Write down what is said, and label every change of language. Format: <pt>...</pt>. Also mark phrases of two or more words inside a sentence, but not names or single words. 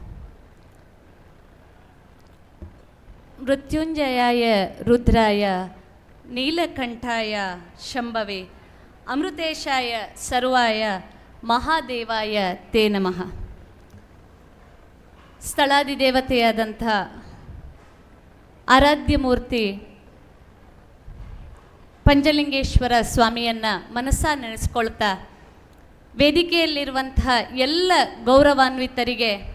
<sa>ಮೃತ್ಯುಂಜಯಾಯ ರುದ್ರಾಯ ನೀಲಕಂಠಾಯ ಶಂಭವೆ ಅಮೃತೇಶಾಯ ಸರ್ವಾಯ ಮಹಾದೇವಾಯ ತೇ ನಮಃ.</sa> <kn>ಸ್ಥಳಾಧಿದೇವತೆಯಾದಂಥ ಆರಾಧ್ಯ ಮೂರ್ತಿ ಪಂಚಲಿಂಗೇಶ್ವರ ಸ್ವಾಮಿಯನ್ನು ಮನಸ್ಸಾ ನೆನೆಸ್ಕೊಳ್ತಾ, ವೇದಿಕೆಯಲ್ಲಿರುವಂತಹ ಎಲ್ಲ ಗೌರವಾನ್ವಿತರಿಗೆ</kn>